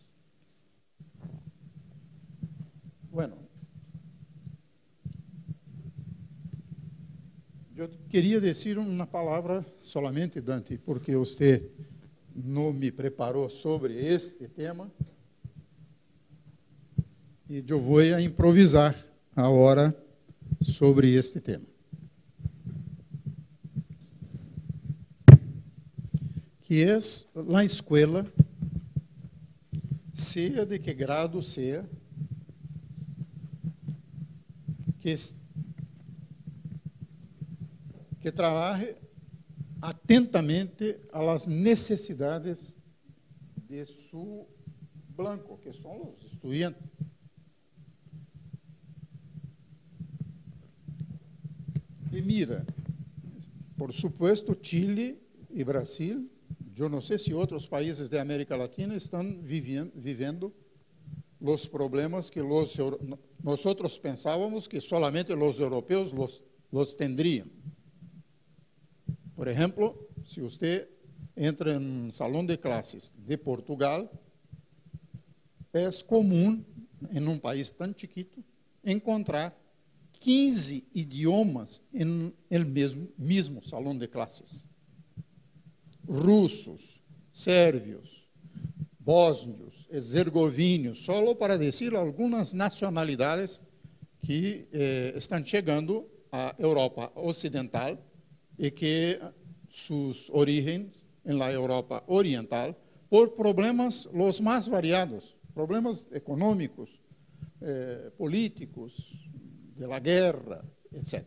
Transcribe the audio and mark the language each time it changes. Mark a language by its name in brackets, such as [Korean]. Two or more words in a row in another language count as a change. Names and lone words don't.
[Spanish] Bueno, yo quería decir una palabra solamente, Dante, porque usted no me preparó sobre este tema. [Portuguese] E eu vou improvisar agora sobre este tema. Que é a escola, seja de que grado seja, que trabalhe atentamente às necessidades de seu blanco, que são os estudantes. E [Spanish] mira, por supuesto, [Portuguese] Chile e Brasil, eu não sei se outros países da América Latina estão vivendo os problemas que nós pensávamos que solamente os europeus [Spanish] los tendrían. [Portuguese] Por exemplo, se você entra em um salão de classes de Portugal, é comum, em um país tão chiquito, encontrar 15 idiomas em el mesmo salão de classes. Russos, sérvios, bósnios, herzegovinos, só para dizer algumas nacionalidades que estão chegando à Europa Ocidental e que suas origens em la Europa Oriental por problemas os mais variados, problemas econômicos, políticos, de la guerra, etc.